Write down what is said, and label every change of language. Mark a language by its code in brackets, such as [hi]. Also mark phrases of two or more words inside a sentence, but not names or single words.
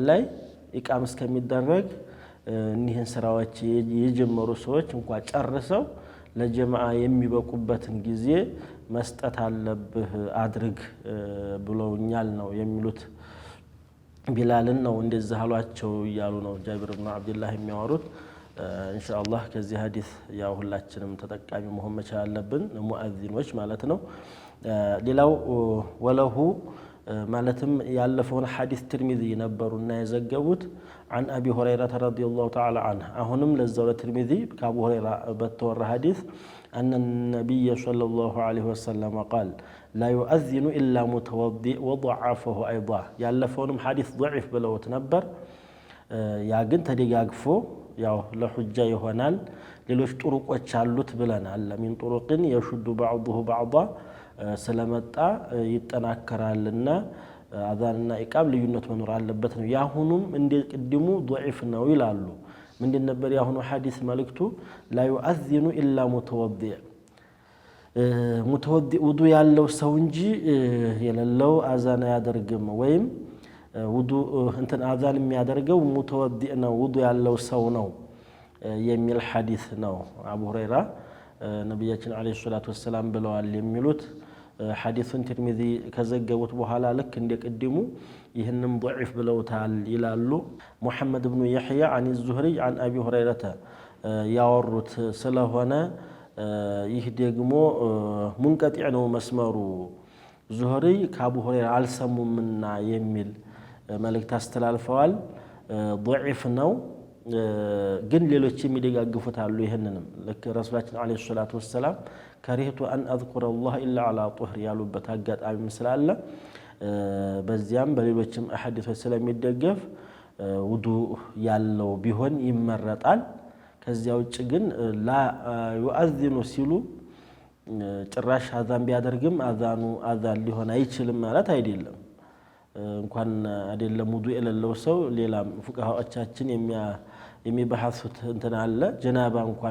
[am] ላይ ይቃም እስከሚደረግ እነዚህን ስራዎች የጀመሩ ሰዎች እንኳን ጨርሰው ለጀማዓ የሚበቁበትን ጊዜ መስጠት አለብህ አድርግ ብለውኛል ነው የሚሉት ቢላልን ነው እንደዛ አሏቸው ይያሉ ነው ጃብር ኢብኑ አብዱላህ የሚያወሩት ኢንሻአላህ ከዚህ ሐዲስ ያው ሁላችንም ተጠቃሚ መሆን መቻል አለብን ሙአዚኖች ማለት ነው ሌላው ወለሁ ማለትም ያለፈውን ሐዲስ ትርሚዚ ነበሩና የዘገቡት [ar] عن ابي هريره رضي الله تعالى عنه [am] አሁንም ለዛው ለትርሚዚ ከአቡ ሁረይራ በተወራ ሐዲስ [ar] ان النبي صلى الله عليه وسلم قال لا يؤذن الا متوضئ وضعفه ايضا [am] ያለፈውንም ሐዲስ ضعيف ብለውት ነበር ያ ግን ተደጋግፎ ያው ለሁጃ ይሆናል ሌሎች ጥሩቆች አሉት ብለናል ለምን ጥሩቅን [ar] يشد بعضه بعضا [am] ስለመጣ ይጠናከራልና አዛንና ኢቃም ልዩነት መኖር አለበት ነው ያሁኑም እንደቀድሙ ضعيف ነው ይላሉ ምንድን ነበር ያሁኑ ሐዲስ መልእክቱ [ar] لا يؤذن الا متوضئ [am] متوضئ ውዱ ያለው ሰው እንጂ የሌለው አዛን ያደርግም ወይም ውዱ እንትን አዛን የሚያደርገው ሙተወዲእ ነው ውዱ ያለው ሰው ነው የሚል ሐዲስ ነው አቡ ሁረይራ ነብያችን [ar] عليه الصلاة [am] ወሰለም ብለዋል የሚሉት ሐዲሱን ትርሚዚ ከዘገቡት በኋላ ልክ እንደቀድሙ ይሄንም ضعيف ብለውታል ይላሉ ሙሐመድ ኢብኑ ይህያ [ar] عن الزهري عن ابي هريره [am] ያወሩት ስለሆነ ይህ ደግሞ ሙንቀጢዕ ነው መስመሩ ዙህሪ ከአቡ ሁረይራ አልሰሙምና የሚል መልእክት አስተላልፈዋል ضعيف ነው ግን ሌሎች የሚደጋግፉት አሉ ይሄንንም ለክ ረሱላችን [ar] عليه الصلاة وسلم كرهت أن أذكر الله إلا على طهر [am] ያሉበት አጋጣሚ ስላለ በዚያም በሌሎችም አሐዲሶች ስለሚደገፍ ውዱ ያለው ቢሆን ይመረጣል ከዚያ ውጭ ግን [ar] لا يؤذن [am] ሲሉ ጭራሽ አዛን ቢያደርግም አዛኑ አዛን ሊሆን አይችልም ማለት አይደለም እንኳን አይደለም ውዱ የሌለው ሰው ሌላም ፉቃሃዎቻችን የሚባሐሱት እንትን አለ ጀናባ እንኳን